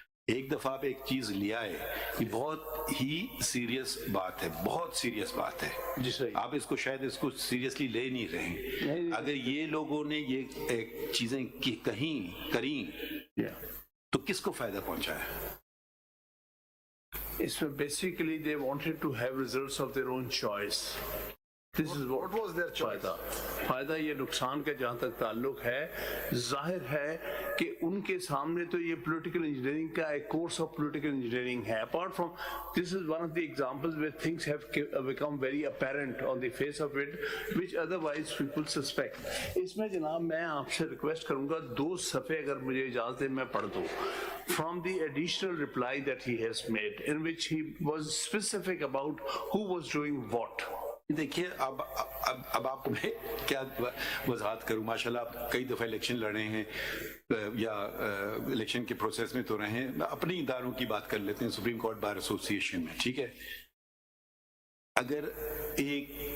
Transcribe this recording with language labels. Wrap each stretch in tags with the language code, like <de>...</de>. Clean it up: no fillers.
<ur>ایک دفعہ آپ ایک چیز لے آئے, یہ بہت ہی سیریس بات ہے, بہت سیریس بات ہے. آپ اس کو شاید اس کو سیریسلی لے نہیں رہے ہیں. اگر یہ لوگوں نے یہ چیزیں کریں تو کس کو فائدہ پہنچا ہے؟ اس میں</ur> <en>Basically they wanted to have results of their own choice. This is what was their choice.</en> <ur>فائدہ یہ نقصان کا جہاں تک تعلق ہے, ظاہر ہے کہ ان کے سامنے تو یہ پولیٹیکل انجینئرنگ کا ایک کورس آف پولیٹیکل انجینئرنگ ہے.</ur> <en>Apart from this is one of the examples where things have become very apparent on the face of it which otherwise people suspect.</en> <ur>اس میں جناب میں آپ سے ریکویسٹ کروں گا 2 صفحے اگر مجھے اجازت ہے میں پڑھ دوں</ur> <en>from the additional reply that he has made in which he was specific about who was doing what.</en> <ur>دیکھیے اب آپ کو میں کیا وضاحت کروں. ماشاءاللہ آپ کئی دفعہ الیکشن لڑے ہیں یا الیکشن کے پروسیس میں تو رہے ہیں. اپنے اداروں کی بات کر لیتے ہیں, سپریم کورٹ بار ایسوسی ایشن میں, ٹھیک ہے. اگر ایک</ur>